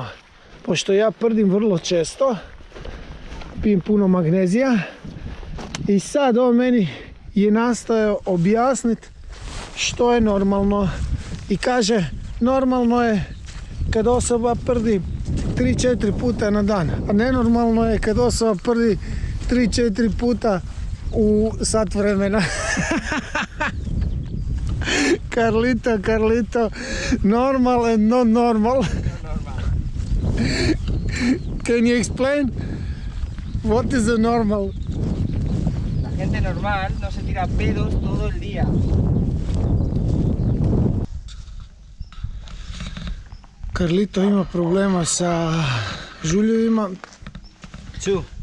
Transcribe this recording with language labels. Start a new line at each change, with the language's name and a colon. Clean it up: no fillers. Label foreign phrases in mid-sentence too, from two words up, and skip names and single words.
Croatian: Pošto ja prdim vrlo često, pijem puno magnezija i sad on meni je nastojao objasniti što je normalno. I kaže, normalno je kad osoba prdi 3-4 puta na dan, a nenormalno je kad osoba prdi 3-4 puta u sat vremena.
English: Carlito, normal and not normal. Can you explain? What is a normal?
Spanish: La gente normal no se tira pedos todo el día.
Croatian: Carlito ima problema sa žuljevima. Chu.